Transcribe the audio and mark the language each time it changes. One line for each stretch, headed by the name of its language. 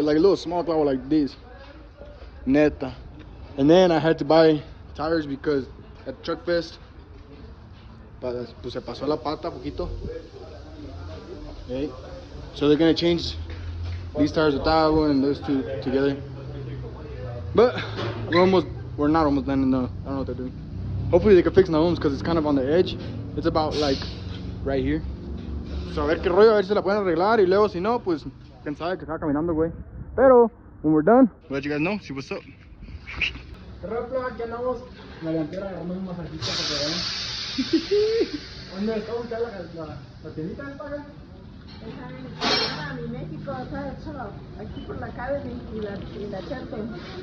English: Like a little small clavo like this.
Spanish: Neta.
English: And then I had to buy tires because at Truck Fest,
Spanish: pues se pasó la pata poquito.
English: Okay. So they're gonna change these tires with that one and those 2 together. But we're not almost done. No, I don't know what they're doing. Hopefully they can fix Naum's because it's kind of on the edge. It's about like right here.
Spanish: So a ver qué rollo, a ver si la pueden arreglar y luego si no, pues quién sabe que está caminando, güey. Pero
English: when we're done, we'll let you guys know, see what's up.
Spanish: ¿Qué rollo? Aquí andamos en la delantera agarrando un masajito para que vean. ¿Dónde está ubicada la tiendita del paga? Está en México, está hecho aquí por la Academy y la Cherton.